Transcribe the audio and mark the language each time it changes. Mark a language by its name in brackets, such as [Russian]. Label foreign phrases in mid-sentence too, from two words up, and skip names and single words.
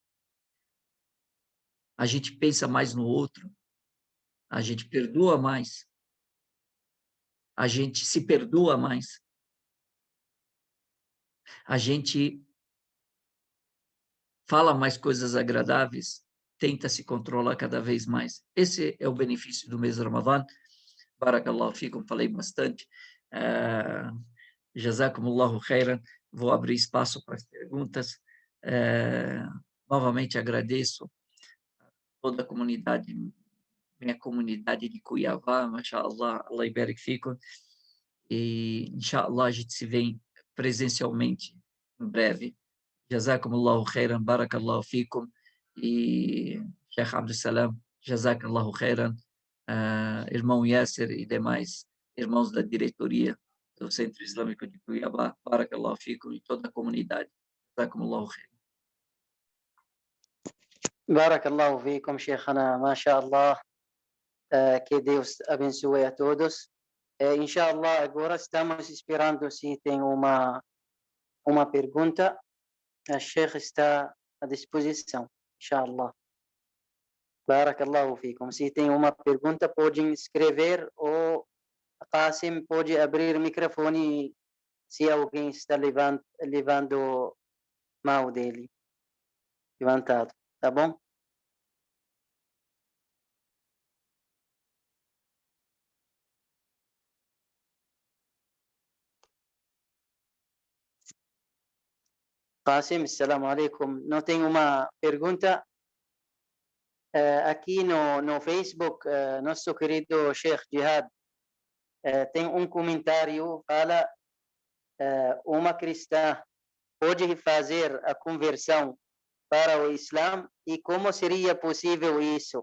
[Portuguese] A gente pensa mais no outro, a gente perdoa mais, a gente se perdoa mais, a gente fala mais coisas agradáveis, tenta se controlar cada vez mais. Esse é o benefício do mês Ramadã. [Arabic] بارك الله فيكم, [Portuguese] falei bastante. [Arabic] جزاكم الله خيرا. [Portuguese] Vou abrir espaço para as perguntas. Novamente agradeço toda a comunidade, minha comunidade de Cuiabá, [Arabic] ما شاء الله، الله يبارك فيكم. [Portuguese] E, inshallah, a gente se vê presencialmente em breve. [Arabic] جزاكم الله خيرا، بارك الله فيكم. E Sheikh Abdul Salam, جزاك الله خيرا. [Portuguese] Irmão Yasser e demais irmãos da diretoria do Centro Islâmico de Cuiabá, [Arabic] بارك الله فيكم, [Portuguese] e toda a comunidade. [Arabic] جزاكم الله خيرا. بارك الله فيكم، شيخنا، ما شاء الله. [Portuguese] Que Deus abençoe a todos. Inshallah, agora estamos esperando se tem uma pergunta. A Sheikh está à disposição, inshallah. [Arabic] بارك الله فيكم. [Portuguese] Se tem uma pergunta, podem escrever, ou Qasim pode abrir o microfone se alguém está levando mão dele levantado, tá bom? [Arabic] Qasim, السلام عليكم. [Portuguese] Não tem uma pergunta? Aqui no Facebook, nosso querido Sheikh Jihad tem um comentário, fala, uma cristã pode fazer a conversão para o Islã, e como seria possível isso?